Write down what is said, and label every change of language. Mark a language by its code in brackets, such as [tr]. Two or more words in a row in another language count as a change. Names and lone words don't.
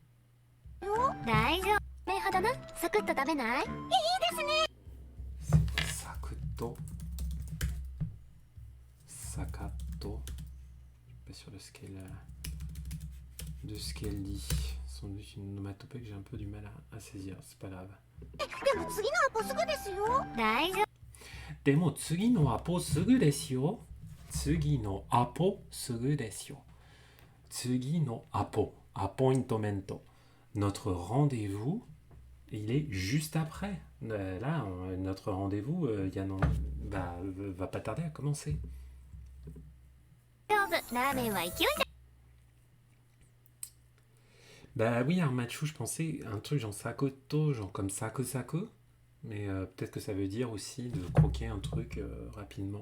[ja] Sakuto. Sakato. [fr] Je suis pas sûr de ce qu'elle dit. Sans doute une onomatopée que j'ai un peu du mal à saisir. C'est pas grave. [ja] でも次のアポすぐですよ. 次のアポすぐですよ。次のアポ. Appointmento. [fr] Notre rendez-vous, il est juste après. Là, notre rendez-vous va pas tarder à commencer. Bah oui, Armachu, je pensais un truc genre sakoto, genre comme saku, mais peut-être que ça veut dire aussi de croquer un truc rapidement.